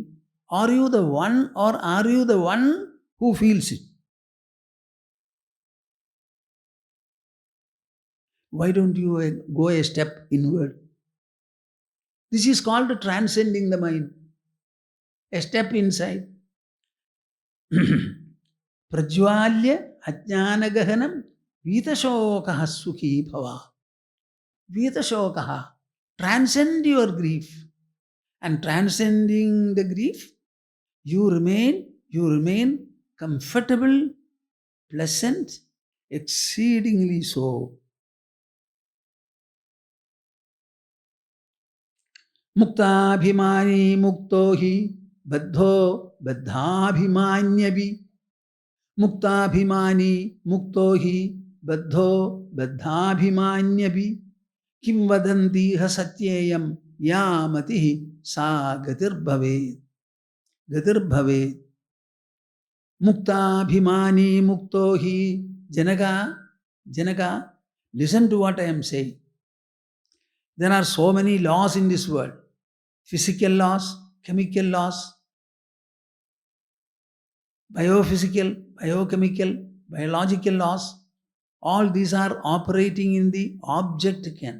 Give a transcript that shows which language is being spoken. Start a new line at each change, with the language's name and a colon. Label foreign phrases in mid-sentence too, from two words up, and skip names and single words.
English: Are you the one, or are you the one who feels it? Why don't you go a step inward? This is called transcending the mind. A step inside.
Sanskrit: प्रज्वाल्य अज्ञानगहनं वीतशोकः सुखी भव.
English: Vitashokaha. Transcend your grief. And transcending the grief, you remain comfortable, pleasant, exceedingly so.
Sanskrit: मुक्ताभिमानी मुक्तो हि बद्धो बद्धाभिमान्यपि. मुक्ताभिमानी मुक्तो हि बद्धो बद्धाभिमान्यपि. किंवदन्तीह सत्येयं या मतिः सा गतिर्भवेत्. गतिर्भवेत्। मुक्ताभिमानी मुक्तो हि.
English: Janaka, listen to what I am saying. There are so many laws in this world. Physical laws, chemical laws, biophysical, biochemical, biological laws. All these are operating in the object can.